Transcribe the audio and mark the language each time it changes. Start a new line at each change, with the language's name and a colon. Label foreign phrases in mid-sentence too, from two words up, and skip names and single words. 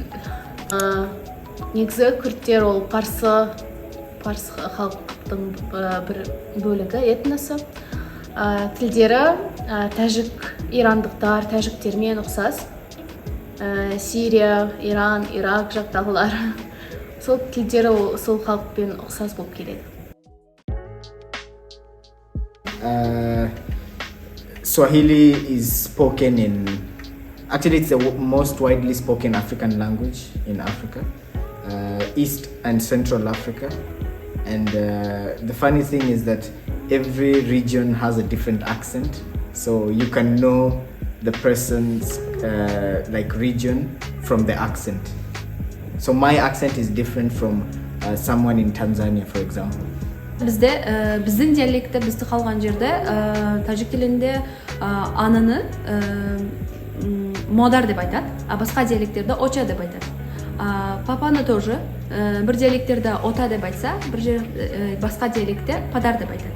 Kazakh: Негізі күрттер ол парсы халықтың бір бөлігі, этносы. Тілдері тәжік, ирандықтар, тәжіктермен ұқсас. Сирия, Иран, Ирак жақтағылар. Сол тілдері сол халықпен ұқсас болып келеді.
English: Swahili is spoken actually it's the most widely spoken African language in Africa, East and Central Africa. And the funny thing is that every region has a different accent. So you can know the person's region from the accent. So my accent is different from someone in Tanzania, for example.
Kazakh: Біздің диалекті, бізді қалған жерде тәжік тілінде ананы модар деп айтады, а басқа диалекттерде оча деп айтады. Папаны тоже бір диалекттерде ота деп айтса, басқа диалектте падар деп айтады.